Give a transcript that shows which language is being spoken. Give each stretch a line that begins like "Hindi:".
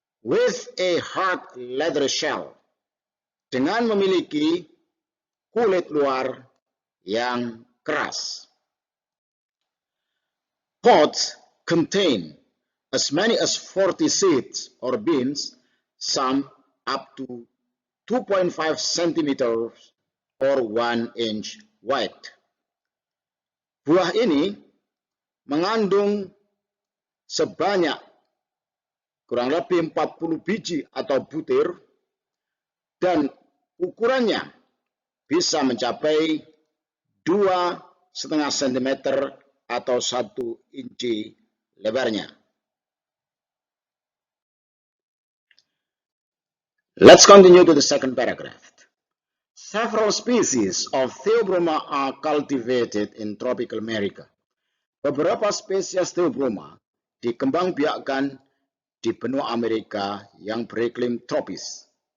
English: With a hard leather shell,
Indonesian: dengan memiliki kulit luar yang keras.
English: Pods contain as many as 40 seeds or beans, some up to 2.5 cm or 1 inch wide.
Indonesian: Buah ini mengandung sebanyak kurang lebih 40 biji atau butir dan ukurannya bisa mencapai 2,5 cm atau 1 inci lebarnya.
English: Let's continue to the second paragraph. Several species of Theobroma are cultivated in tropical America.
Indonesian: Beberapa spesies Theobroma dikembangbiakkan di benua Amerika yang beriklim tropis.